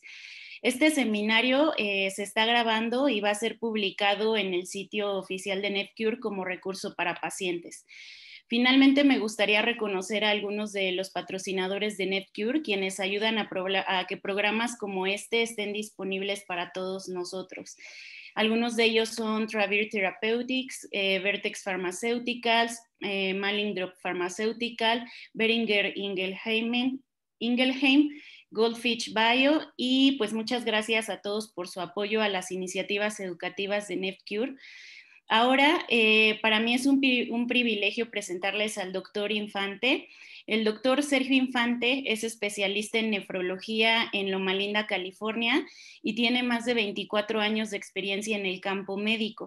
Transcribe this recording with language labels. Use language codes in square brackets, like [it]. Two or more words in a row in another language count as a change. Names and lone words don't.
[es] Este seminario se está grabando y va a ser publicado en el sitio oficial de NephCure como recurso para pacientes. Finalmente, me gustaría reconocer a algunos de los patrocinadores de NephCure, quienes ayudan a que programas como este estén disponibles para todos nosotros. Algunos de ellos son Travere Therapeutics, Vertex Pharmaceuticals, Malindrop Pharmaceutical, Boehringer Ingelheim, Goldfish Bio, y pues muchas gracias a todos por su apoyo a las iniciativas educativas de NephCure. Ahora, para mí es un privilegio presentarles al doctor Infante. El doctor Sergio Infante es especialista en nefrología en Loma Linda, California, y tiene más de 24 años de experiencia en el campo médico.